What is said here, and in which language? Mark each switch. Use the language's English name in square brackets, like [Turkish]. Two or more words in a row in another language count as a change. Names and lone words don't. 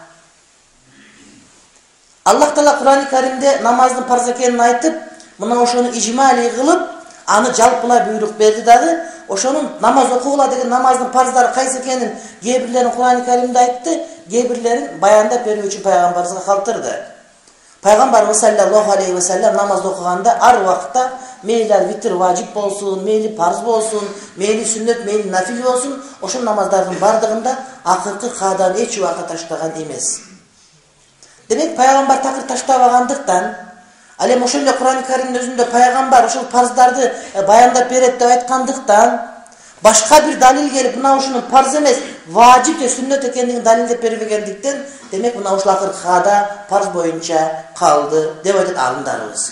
[Kyrgyz] Аллах Таала Кур'ан-ы Каримде намаздын парз экенин айтып, мына ошону ижмали кылып, аны жалпылай буйрук берди дагы, ошонун намаз окугула деген намаздын парздары кайсы экенин кээ бирлерин Кур'ан-ы Каримде айтты, кээ бирлерин баяндап берүү үчүн пайгамбарыбызга калтырды. Пайгамбарыбыз [Arabic] صلى الله عليه وسلم [Kyrgyz] намаз окуганда ар убакта мейли витр важип болсун, мейли парз болсун, мейли сүннөт, мейли нафил болсун, ошол намаздардын бардыгында акыркы каадан эч убакыт таштаган эмес. Демек пайгамбар такыр таштабагандыктан, ал эми ошол эле Кур'ан-ы Каримдин өзүндө пайгамбар ошол парздарды баяндап берет деп айткандыктан, башка бир далил келип, мына ушунун парз эмес, важип же сүннөт экендигин далилдеп бербегендиктен, демек мына ушул акыркы каада парз боюнча калды деп айтат алымдарыбыз.